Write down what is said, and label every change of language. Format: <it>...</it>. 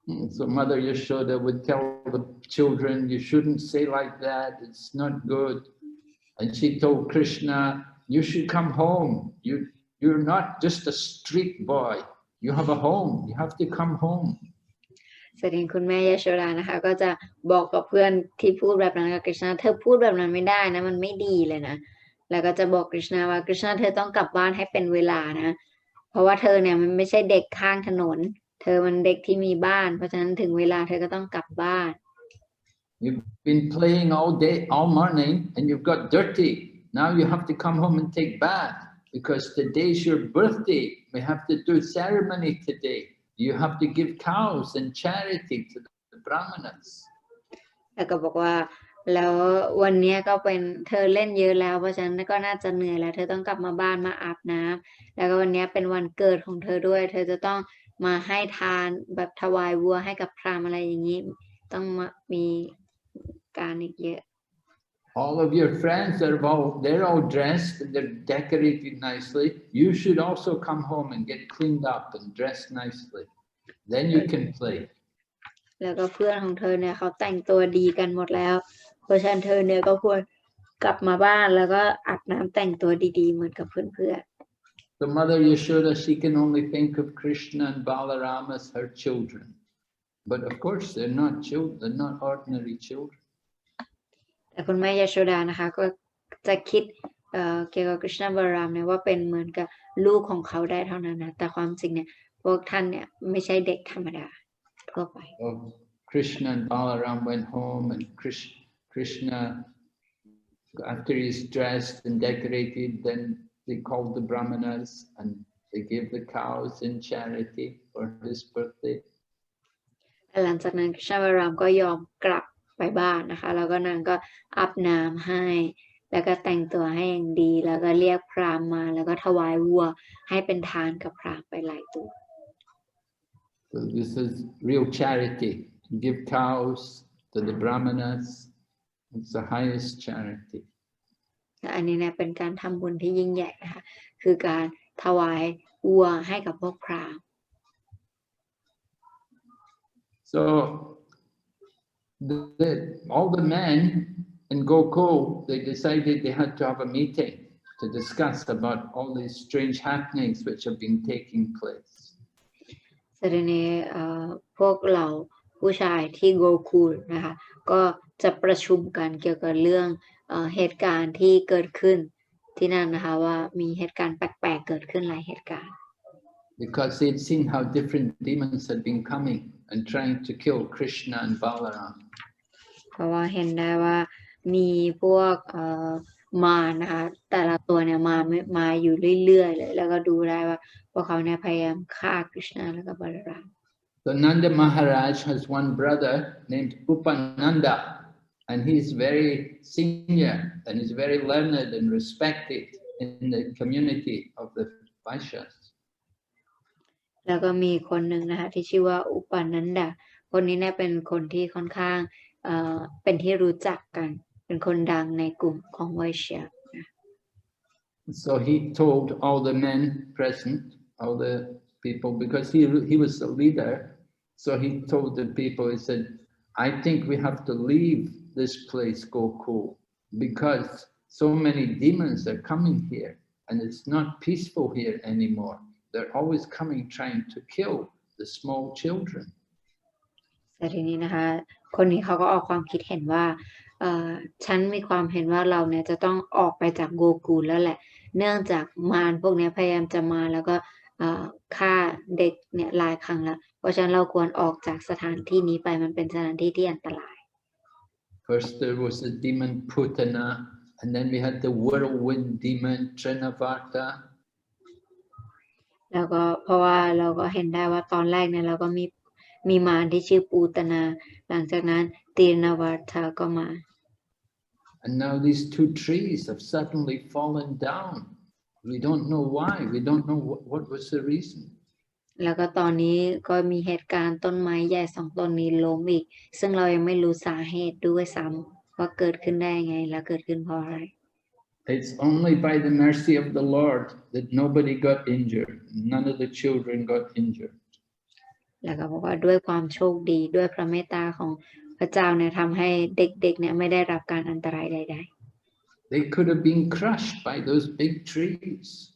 <en>So Mother Yashoda would tell the children, you shouldn't say like that, it's not good. And she told Krishna, you should come home. You're not just a street boy. You have a home. You have to come home.</en> <th>แสดงคุณแม่ยโสดานะคะก็จะบอกกับเพื่อนที่พูดแบบนั้นกับกฤษณะเธอพูดแบบนั้นไม่ได้นะมันไม่ดีเลยนะแล้วก็จะบอกกฤษณะว่ากฤษณะเธอต้องกลับบ้านให้เป็นเวลานะเพราะว่าเธอเนี่ยมันไม่ใช่เด็กข้างถนนเธอมันเด็กที่มีบ้านเพราะฉะนั้นถึงเวลาเธอก็ต้องกลับบ้าน</th> <en>You've been playing all day, all morning, and you've got dirty. Now you have to come home and take bath because today's your birthday. We have to do ceremony today. You have to give cows and charity to the brahmanas.</en> <th>แล้วก็บอกว่าแล้ววันนี้ก็เป็นเธอเล่นเยอะแล้วเพราะฉะนั้นก็น่าจะเหนื่อยแล้วเธอต้องกลับมาบ้านมาอาบน้ำแล้วก็วันนี้เป็นวันเกิดของเธอด้วยเธอจะต้องมาให้ทานแบบถวายวัวให้กับพราหมณ์อะไรอย่างนี้ต้องมีการอีกเยอะ</th> <en>All of your friends they're all dressed and they're decorated nicely. You should also come home and get cleaned up and dressed nicely. Then you can play.</en> <th>แล้วก็เพื่อนของเธอเนี่ยเขาแต่งตัวดีกันหมดแล้วเพราะฉะนั้นเธอเนี่ยก็ควรกลับมาบ้านแล้วก็อาบน้ำแต่งตัวดีๆเหมือนกับเพื่อนๆ</th> <en>So Mother Yashoda, she can only think of Krishna and Balarama as her children. But of course, they're not children, they're not ordinary children.</en> <th>แต่คุณแม่ยโสดานะคะก็จะคิดเกี่ยวกับกฤษณะบารามเนี่ยว่าเป็นเหมือนกับลูกของเขาได้เท่านั้นนะแต่ความจริงเนี่ยพวกท่านเนี่ยไม่ใช่เด็กธรรมดาทั่วไป</th> <en>Krishna and Balaram went home and Krishna, after he's dressed and decorated, then they called the brahmanas and they gave the cows in charity for his birthday.</en> <th>หลังจากนั้นกฤษณะบารามก็ยอมกลับไปบ้านนะคะแล้วก็นางก็อาบน้ำให้แล้วก็แต่งตัวให้อย่างดีแล้วก็เรียกพราหมณ์มาแล้วก็ถวายวัวให้เป็นทานกับพราหมณ์ไปหลายตัว</th> <en>So this is real charity. Give cows to the brahmanas. It's the highest charity.</en> <th>อันนี้เนี่ยเป็นการทำบุญที่ยิ่งใหญ่นะคะคือการถวายวัวให้กับพวกพราหมณ์</th> <en>So all the men in Gokul, they decided they had to have a meeting to discuss about all these strange happenings which have been taking place.</en> <th>แสดงในพวกเราผู้ชายที่โกคูลนะคะก็จะประชุมกันเกี่ยวกับเรื่องเหตุการณ์ที่เกิดขึ้นที่นั่นนะคะว่ามีเหตุการณ์แปลกๆเกิดขึ้นหลายเหตุการณ์</th> <en>Because they'd seen how different demons had been coming and trying to kill Krishna and Balaram.</en> <th>เพราะว่าเห็นได้ว่ามีพวกมารนะคะแต่ละตัวเนี่ยมาอยู่เรื่อยๆเลยแล้วก็ดูได้ว่าพวกเขาเนี่ยพยายามฆ่าคริชนาแล้วก็บาลาราม</th> <en>So Nanda Maharaj has one brother named Upananda, and he's very senior and he's very learned and respected in the community of the Vaishyas.</en> <th>แล้วก็มีคนหนึ่งนะคะที่ชื่อว่าอุปนันดาคนนี้เนี่ยเป็นคนที่ค่อนข้างเป็นที่รู้จักกันเป็นคนดังในกลุ่มของไวเชีย</th> <en>So he told all the men present, all the people, because he was the leader. So he told the people, he said, I think we have to leave this place, Gokul, because so many demons are coming here and it's not peaceful here anymore. They're always coming trying to kill the small children.</en> <th>แต่ทีนี้นะคะคนนี้เขาก็ออกความคิดเห็นว่าฉันมีความเห็นว่าเราเนี่ยจะต้องออกไปจากโกคูลแล้วแหละเนื่องจากมารพวกนี้พยายามจะมาแล้วก็ฆ่าเด็กเนี่ยหลายครั้งแล้วเพราะฉะนั้นเราควรออกจากสถานที่นี้ไปมันเป็นสถานที่ที่อันตราย</th> <en>First there was the demon Putana, and then we had the whirlwind demon Trinavarta.</en> <th>แล้วก็เพราะว่าเราก็เห็นได้ว่าตอนแรกเนี่ยเราก็มีมารที่ชื่อปูตนาหลังจากนั้นตีนวัฏาก็มา</th> <en>And now these two trees have suddenly fallen down. We don't know why. We don't know what was the reason.</en> <th>แล้วก็ตอนนี้ก็มีเหตุการณ์ต้นไม้ใหญ่2ต้นนี้ล้มอีกซึ่งเรายังไม่รู้สาเหตุด้วยซ้ำว่าเกิดขึ้นได้ยังไงและเกิดขึ้นเพราะอะไร</th> <en>It's only by the mercy of the Lord that nobody got injured. None of the children got injured.</en> <th>แล้วก็บอกว่าด้วยความโชคดีด้วยพระเมตตาของพระเจ้าเนี่ยทำให้เด็กๆเนี่ยไม่ได้รับการอันตรายใด</th> <en>They could have been crushed by those big trees.</en>